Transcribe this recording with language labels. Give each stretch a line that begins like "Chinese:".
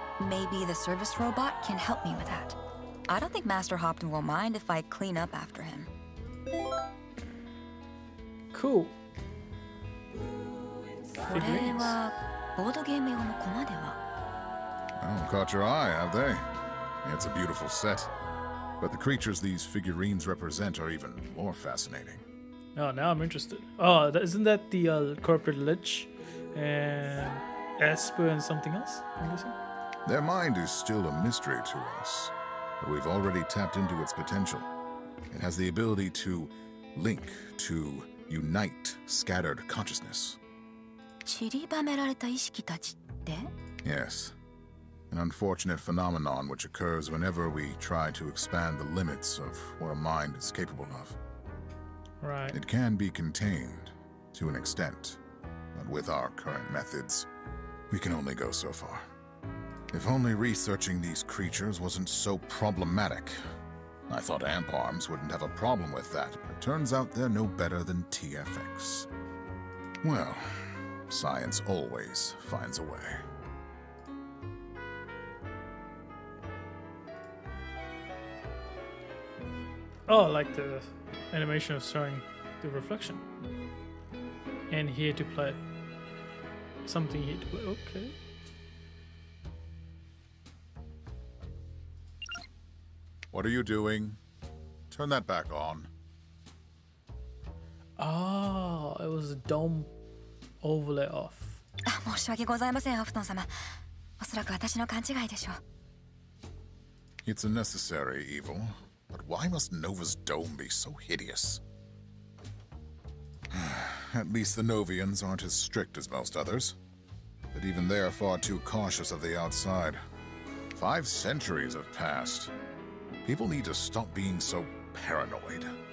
English: Maybe the service robot can help me with that. I don't think Master Hopton will mind if I clean up after him. Cool.
Japanese: これはボードゲーム用のコマでは。
English: Oh, caught your eye, have they? It's a beautiful set. But the creatures these figurines represent are even more fascinating. Oh, now I'm interested. Oh, isn't that the corporate lich and Esper and something else? I'm guessing. Their mind is still a mystery to us, but we've already tapped into its potential. It has the ability to link, to unite scattered consciousness.
Japanese: 散りばめられた意識たちって?
English: Yes. An unfortunate phenomenon which occurs whenever we try to expand the limits of what a mind is capable of. Right. It can be contained to an extent, but with our current methods, we can only go so far. If only researching these creatures wasn't so problematic. I thought amp arms wouldn't have a problem with that, but it turns out they're no better than TFX. Well, science always finds a way. Oh, like the animation of showing the reflection. And here to play. Something here to play. Okay. What are you doing? Turn that back on. Oh, it was a dome overlay off.
Japanese: 申し訳ございません、ホフトン様。おそらく私の勘違いでしょう。
English: It's a necessary evil, but why must Nova's dome be so hideous? At least the Novians aren't as strict as most others. But even they are far too cautious of the outside. 5 centuries have passed. People need to stop being so paranoid.